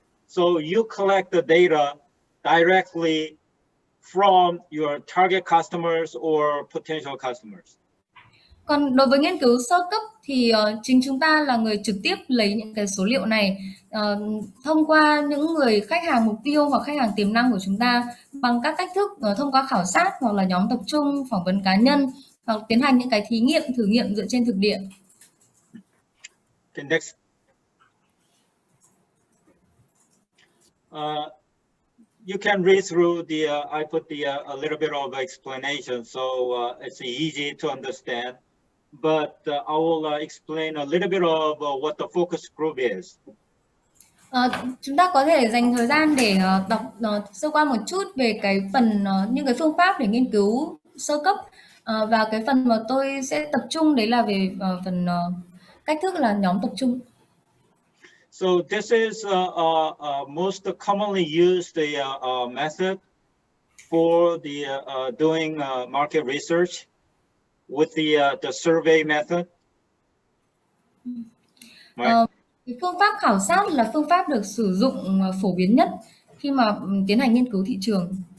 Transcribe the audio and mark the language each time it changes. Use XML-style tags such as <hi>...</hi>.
<en>So you collect the data directly from your target customers or potential customers.</en> <vi>Còn đối với nghiên cứu sơ cấp thì chính chúng ta là người trực tiếp lấy những cái số liệu này thông qua những người khách hàng mục tiêu hoặc khách hàng tiềm năng của chúng ta bằng các cách thức thông qua khảo sát hoặc là nhóm tập trung, phỏng vấn cá nhân hoặc tiến hành những cái thử nghiệm dựa trên thực địa.</vi> <en>Okay, next. You can read through the, I put a little bit of explanation, so it's easy to understand. But I will explain a little bit of what the focus group is.</en> <vi>Chúng ta có thể dành thời gian để đọc sơ qua một chút về cái phần những cái phương pháp để nghiên cứu sơ cấp và cái phần mà tôi sẽ tập trung đấy là về phần cách thức là nhóm tập trung.</vi> <en>So this is most commonly used method for the doing market research with the survey method. Right?</en> <vi>Cái phương pháp khảo sát là phương pháp được sử dụng phổ biến nhất khi mà tiến hành nghiên cứu thị trường.</vi>